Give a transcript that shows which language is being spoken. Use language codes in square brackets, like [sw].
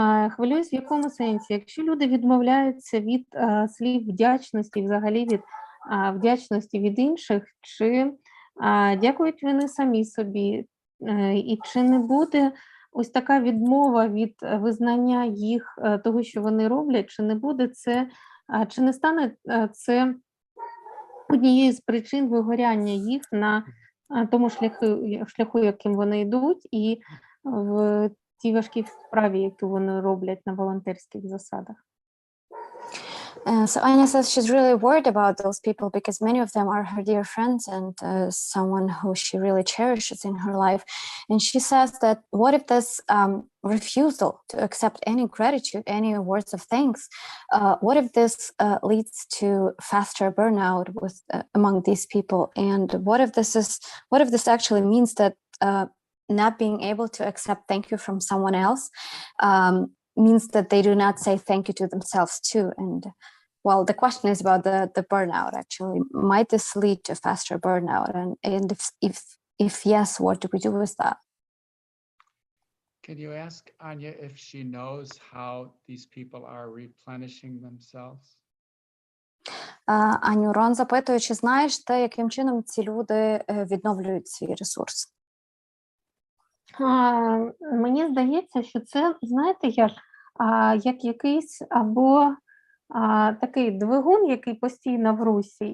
[uk] Хвилююсь в якому сенсі? Якщо люди відмовляються від слів вдячності, взагалі від вдячності від інших, чи дякують вони самі собі, і чи не буде ось така відмова від визнання їх того, що вони роблять, чи не буде це, чи не стане це однією з причин вигоряння їх на тому шляху, яким вони йдуть, і в тій важкій справі, яку вони роблять на волонтерських засадах. [en] So Anya says she's really worried about those people because many of them are her dear friends and someone who she really cherishes in her life. And she says that what if this refusal to accept any gratitude, any words of thanks, what if this leads to faster burnout with among these people? And what if this actually means that not being able to accept thank you from someone else means that they do not say thank you to themselves too? And well, the question is about the burnout, actually. Might this lead to faster burnout? And if yes, what do we do with that? Can you ask Anya if she knows how these people are replenishing themselves? [uk] Аню, Рон запитує, чи знаєш ти, яким чином ці люди відновлюють свій ресурс? Мені здається, що це, знаєте, як якийсь або такий двигун, який постійно в русі.